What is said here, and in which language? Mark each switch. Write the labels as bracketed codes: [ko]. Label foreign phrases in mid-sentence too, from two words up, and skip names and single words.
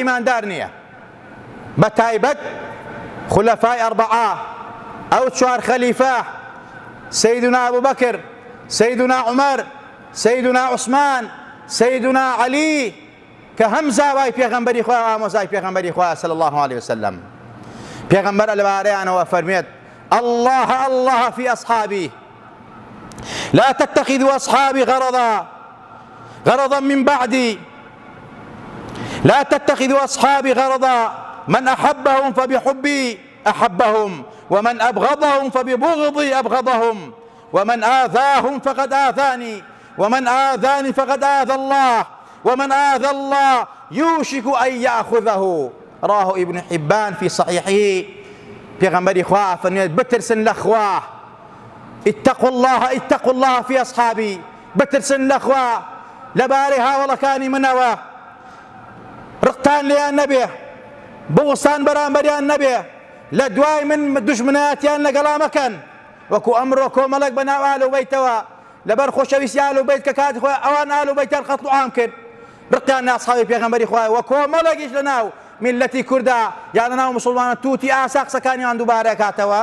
[ckb] ئیماندار نییە بە تایبەت خولەفای ئەربعە ئەو چوار خەلیفە سەیدنا ئەبوبەکر سەیدنا عومەر سەیدنا عوسمان سەیدنا عەلی کە هەم زاوای پێغەمبەری خوا ئامۆزای پێغەمبەری خوا [ar] صلی الله عليه وسلم [ckb] پێغەمبەر لەبارەیانەوە فەرمێت [ar] الله الله في أصحابي لا تتخذوا أصحابي غرضا من بعدي لا تتخذوا أصحابي غرضا من أحبهم فبحبي أحبهم ومن أبغضهم فببغضي أبغضهم ومن آذاهم فقد آذاني ومن آذاني فقد آذى الله ومن آذى الله يوشك أن يأخذه. رواه ابن حبان في صحيحه. [ckb] پیغمبری خوا فرمید بترسن لخوا، [ar] اتقوا الله في أصحابي، [ckb] بترسن لخوا لباري هاوڵەکانی منەوە، ڕقتان لێیان نەبێ، بوڵسان بەرامبەریان نەبێ، لە دوای من دوژمنایەتیان لەگەڵا مەکەن، وەکو ئەمڕۆ کۆمەڵێک بەناو ئالوبەیتەوە لەبەر خۆشەویستی ئالوبەیت کە کاتی خۆی ئەوان ئالوبەیتیان قەتڵ و عام کرد، ڕقیان لە ئەسحابی پێغەمبەری خوایە، وە کۆمەڵێکیش لەناو میلەتی کووردا یان لەناو موسڵمانە تووتی ئاسا قسەکانیان دووبارە کاتەوە.